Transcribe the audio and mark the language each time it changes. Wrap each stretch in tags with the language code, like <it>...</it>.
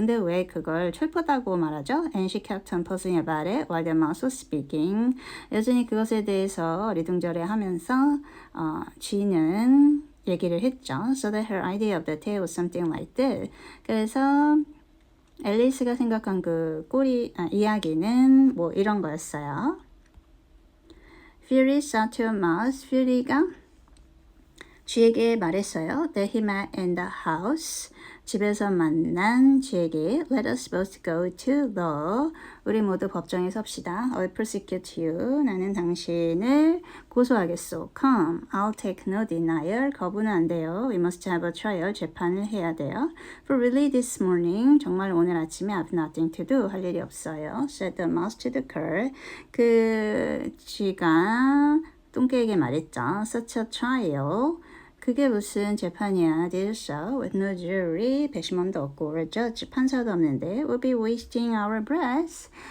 <ko>근데 왜 그걸 철푸다고 말하죠?</ko> <en>And she kept on puzzling about it while the mouse was speaking.</en> <ko>여전히 그것에 대해서 리둥절해하면서 쥐는 얘기를 했죠.</ko> <en>So that her idea of the tale was something like this.</en> <ko>그래서 앨리스가 생각한 그 이야기는 뭐 이런 거였어요.</ko> <en>Fury said to a mouse.</en> <ko>퓨리가 쥐에게 말했어요.</ko> <en>That he met in the house.</en> <ko>집에서 만난 쥐에게</ko> <en>Let us both go to law.</en> <ko>우리 모두 법정에 섭시다.</ko> <en>I will prosecute you.</en> <ko>나는 당신을 고소하겠소.</ko> <en>Come, I'll take no denial.</en> <ko>거부는 안 돼요.</ko> <en>We must have a trial.</en> <ko>재판을 해야 돼요.</ko> <en>For really this morning.</en> <ko>정말 오늘 아침에</ko> <en>I have nothing to do.</en> <ko>할 일이 없어요.</ko> <en>Said the mouse to the girl.</en> <ko>그 쥐가 똥개에게 말했죠.</ko> <en>Such a trial.</en> <ko>그게 무슨 재판이야.</ko> <en>This show with no jury.</en> <ko>배심원도 없고</ko> <en>or judge.</en> <ko>판사도 없는데.</ko> <en>We'll be wasting our breath.</en>